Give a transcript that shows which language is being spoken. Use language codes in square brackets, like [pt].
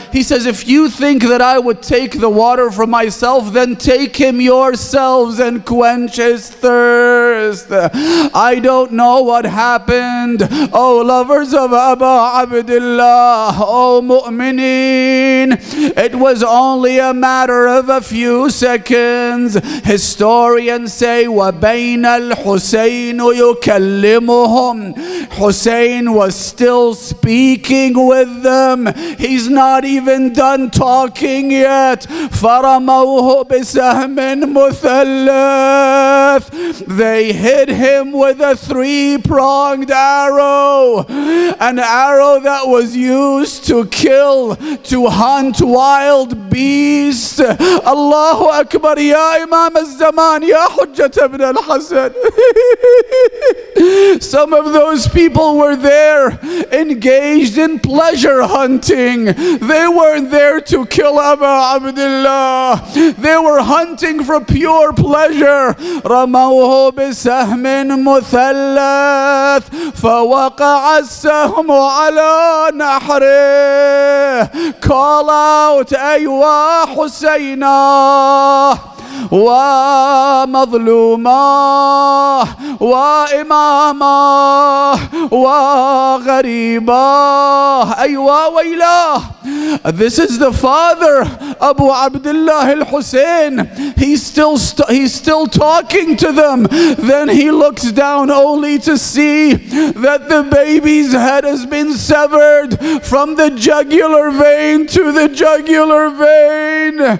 [en] He says, if you think that I would take the water for myself, then take him yourselves and quench his thirst. I don't know what happened. Oh lovers of Abu Abdullah, oh mu'mineen, it was only a matter of a few seconds. Historians say, [ar] وَبَيْنَ الْحُسَيْنُ يُكَلِّمُهُمْ. [en] Hussein was still speaking with them. He's not even done talking yet. [ar] فَرَمَوْهُ بِسَهْمٍ مُثَلَّثٍ. [en] They hit him with a 3-pronged arrow. An arrow that was used to kill, to hunt wild beasts. [ar] Allahu Akbar. Ya Imam al-Zaman, Ya Hujjat ibn al-Hasan. [en] Some of those people were there engaged in pleasure hunting. They weren't there to kill Abu Abdullah. They were hunting for pure pleasure. [ar] رموه بسهم مثلث فوقع السهم على نحره. [en] Call out, [ar] أيوا حسينا ومظلوما وإماما وغريبا أيوا ويلاه. [en] This is the father, Abu Abdullah al-Hussein. He's still talking to them. Then he looks down only to see that the baby's head has been severed from the jugular vein to the jugular vein.